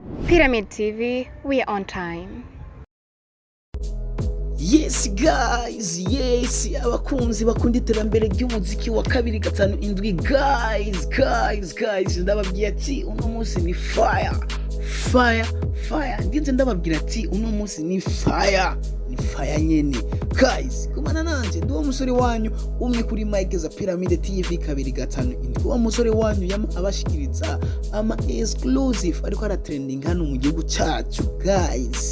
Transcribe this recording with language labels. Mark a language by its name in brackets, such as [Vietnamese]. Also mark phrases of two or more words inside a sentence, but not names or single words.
[English] Pyramid TV, we are on time. Yes guys, [Rundi] yes abakunzi bakunda iterambere ry'umuziki wa 257 guys ndababwira ati uno munsi ni fire ngize ndababwira ati uno munsi ni fire nyene guys kumana nanje ndi umusore wanyu umwe kuri mic za Pyramid TV 257 uwo musore wanyu yama abashikiriza ama exclusive ariko ara trending hano mu gihugu cyacu guys.